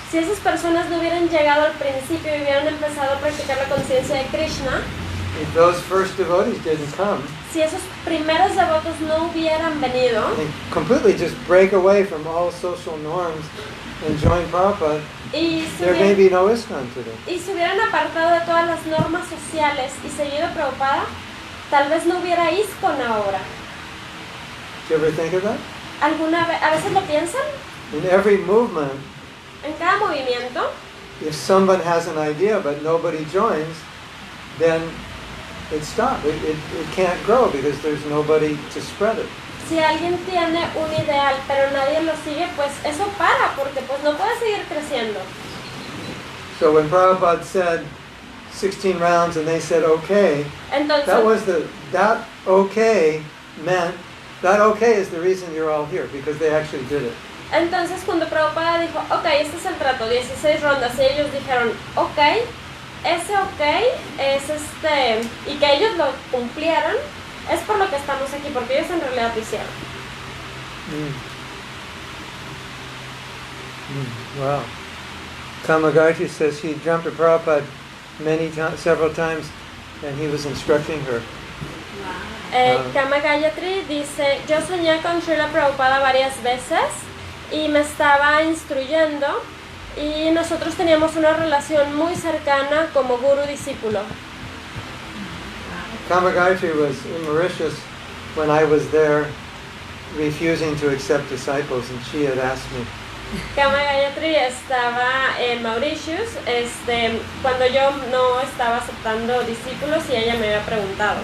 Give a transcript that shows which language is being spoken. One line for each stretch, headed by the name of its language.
Spanish: Si esas personas no hubieran llegado al principio y hubieran empezado a practicar la conciencia de Krishna,
English: if those first devotees didn't come
Spanish: si esos primeros devotos no hubieran venido
English: and completely just break away from all social norms and join Prabhupada,
Spanish: y
English: there may be no ISKCON today.
Spanish: se hubieran apartado de todas las normas sociales y seguido a Prabhupada, tal vez no hubiera ISKCON ahora.
English: Do you ever think of that?
Spanish: ¿A veces lo piensan?
English: In every movement,
Spanish: En cada movimiento,
English: if someone has an idea but nobody joins, then it stops. It can't grow because there's nobody to spread it.
Spanish: si alguien tiene un ideal pero nadie lo sigue, pues eso para, porque pues no puede seguir creciendo.
English: So when Prabhupada said 16 rounds and they said okay,
Spanish: Entonces,
English: that okay meant, that okay is the reason you're all here, because they actually did it.
Spanish: entonces cuando Prabhupada dijo, ok, este es el trato, 16 rondas, y ellos dijeron, ok, ese ok es y que ellos lo cumplieron, es por lo que estamos aquí, porque ellos en realidad lo hicieron.
English: Wow. Kamagarti says he jumped to Prabhupada several times and he was instructing her.
Spanish: Kama Gayatri dice, yo soñé con Srila Prabhupada varias veces y me estaba instruyendo y nosotros teníamos una relación muy cercana como guru-discípulo.
English: Kamagarti was in Mauritius when I was there refusing to accept disciples, and she had asked me,
Spanish: Kama Gayatri estaba en Mauritius cuando yo no estaba aceptando discípulos y ella me había preguntado.